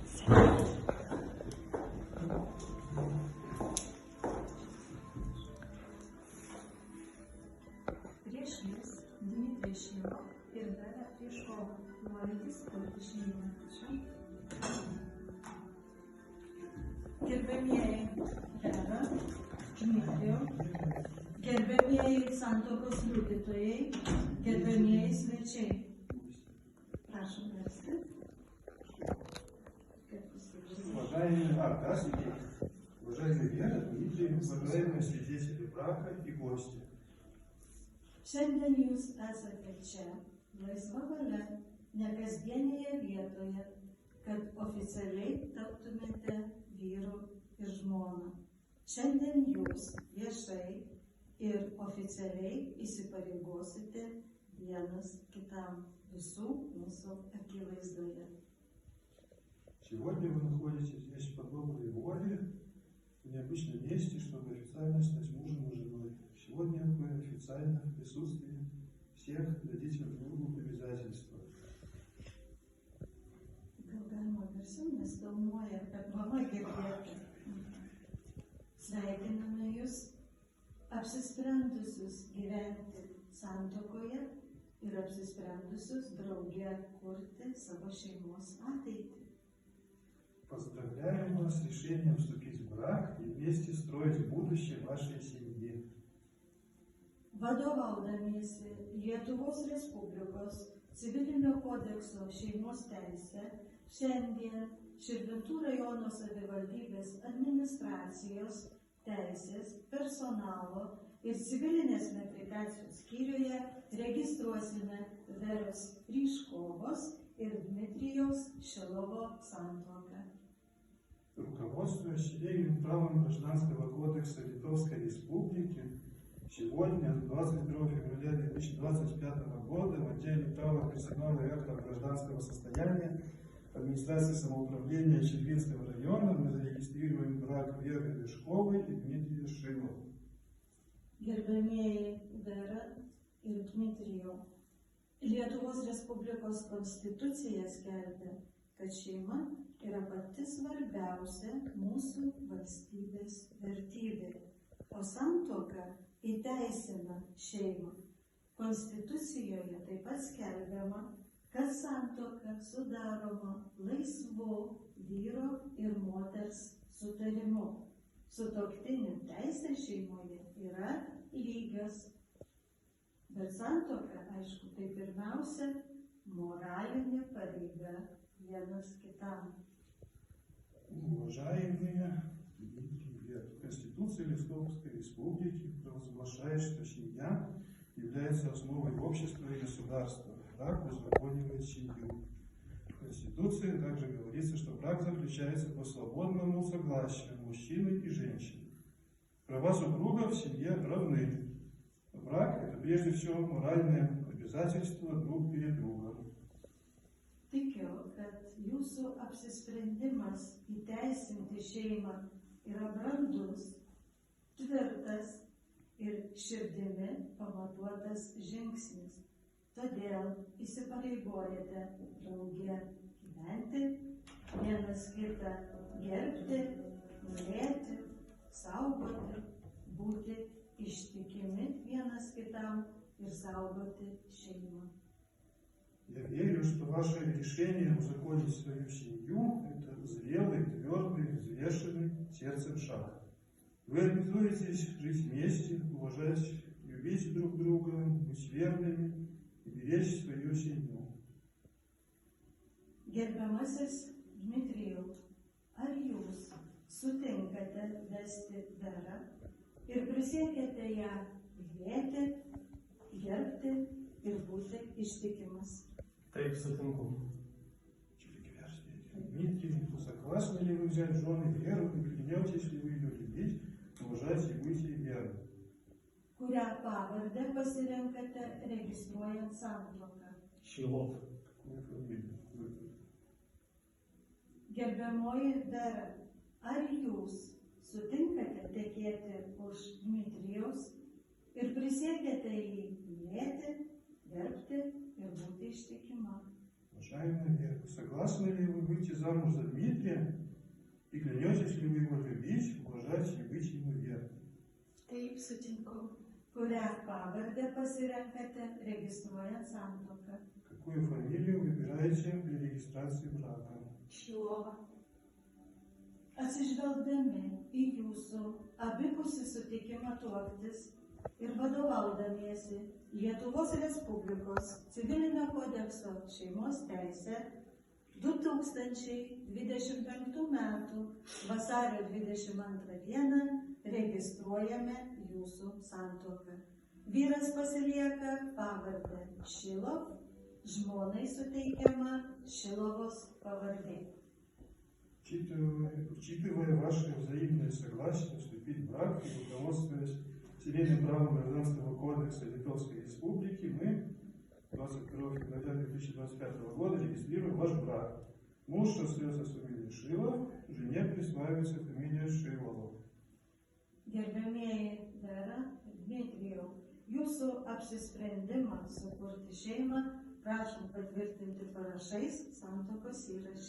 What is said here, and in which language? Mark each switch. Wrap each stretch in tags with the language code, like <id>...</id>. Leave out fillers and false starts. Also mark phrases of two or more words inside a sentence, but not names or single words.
<lt>Prieš jus Dmitrij Šilov ir Vera Prieškova, norintys kurti šeimą. Gerbėmieji Vera, Dmitrijau, gerbėmieji santuokos liudytojai, gerbėmieji svečiai. Prašom versti.</lt> <ru>Уважаемые участники, уважаемые Вера, Дмитрий, уважаемые свидетели брака и гости.</ru> <lt>Šiandien jūs esate čia, laisva valia, nekasdienėje vietoje, kad oficialiai taptumėte vyru ir žmona. Šiandien jūs viešai ir oficialiai įsipareigosite vienas kitam visų mūsų akivaizdoje.</lt> <ru>Сегодня вы находитесь здесь по доброй воле, в необычном месте, чтобы официально стать мужем и женой. Сегодня вы официально в присутствии всех дадите друг другу обязательства.</ru> <lt>Gal galima garsiau, nes filmuoja, kad mama girdėtų. Sveikiname jūs, apsisprendusius gyventi santuokoje ir apsisprendusius drauge kurti savo šeimos ateitį.</lt> <ru>Поздравляем вас с решением вступить в брак и вместе строить будущее вашей семьи.</ru> <lt>Vadovaudamiesi Lietuvos Respublikos civilinio kodekso šeimos teise, šiandien Širvintų rajono savivaldybės administracijos teisės, personalo ir civilinės metrikacijos skyriuje registruosime Veros Prieškovos ir Dmitrijaus Šilovo santuoką.</lt> <ru>Руководствуясь идеей правом Гражданского кодекса Литовской Республики, сегодня, 22 февраля 2025 года, в отделе права персонала и актов гражданского состояния администрации самоуправления Чельвинского района мы зарегистрируем брак Веры Приешковой и Дмитрия Шилова.</ru> <lt>Gerbėmieji Vera ir Dmitrijau, Lietuvos Respublikos konstitucija skelbia, kad šeima yra pati svarbiausia mūsų valstybės vertybė, o santuoka įteisina šeimą. Konstitucijoje taip pat skelbiama, kad santuoka sudaroma laisvu vyro ir moters sutarimu. Sutuoktinių teisė šeimoje yra lygios. Bet santuoka, aišku, tai pirmiausia moralinė pareiga vienas kitam.</lt> <ru>Уважаемые Конституция Литовской Республики провозглашает, что семья является основой общества и государства. Брак узаконивает семью. В Конституции также говорится, что брак заключается по свободному согласию мужчины и женщины. Права супругов в семье равны. Брак – это прежде всего моральное обязательство друг перед другом.</ru> <lt>Tikiu, kad jūsų apsisprendimas įteisinti šeimą yra brandus, tvirtas ir širdimi pamatuotas žingsnis. Todėl įsipareigojate drauge gyventi, vienas kitą gerbti, mylėti, saugoti, būti ištikimi vienas kitam ir saugoti šeimą.</lt> <ru>Я верю, что ваше решение узаконить свою семью – это зрелый, твердый, взвешенный сердцем шаг. Вы обязуетесь жить вместе, уважать и любить друг друга, быть верными и беречь свою семью.</ru> <lt>Gerbiamasis Dmitrijau, ar jūs sutinkate vesti Verą ir prisiekėte ją mylėti, gerbti ir būti ištikimas? Taip, sutinku.</lt> <ru>Дмитрий, согласны ли вы взять в жены Веру и клянетесь ли вы ее любить, уважать и быть ей верным?</ru> <lt>Kurią pavardę pasirenkate registruojant santuoką? Šilov.</lt> <ru>Какую фамилию?</ru> <lt>Gerbiamoji Vera, ar jūs sutinkate tekėti už Dmitrijaus ir prisiekėte jį mylėti, gerbti ir būti ištikima?</lt> <ru>Чайно верно. Согласны ли вы выйти замуж за Дмитрия? И клянетесь ли вы его любить, уважать и быть ему верным?</ru> <lt>Taip sutinku. Kurią pavardę pasirenkate registruojant santuoką?</lt> <ru>Какую фамилию выбираете при регистрации брака?</ru> <lt>Šilova. Atsižvelgdami į jūsų abipusį sutikimą tuoktis ir vadovaudamiesi Lietuvos Respublikos civilinio kodekso šeimos teisė 2025 m. vasario 22 d. registruojame jūsų santuoką. Vyras pasilieka pavardę Šilov, žmonai suteikiama Šilovos pavardė.</lt> <ru>Учитывая ваше взаимное согласие вступить в брак и руководствуясь цивильным правом Гражданского кодекса Литовской Республики, мы 22 февраля 2025 года регистрируем ваш брак. Муж остается с фамилией Шилов, жене присваивается фамилия Шилова.</ru> <lt>Gerbėmieji Vera ir Dmitrijau, jūsų apsisprendimą sukurti šeimą prašom patvirtinti parašais santuokos įraše.</lt>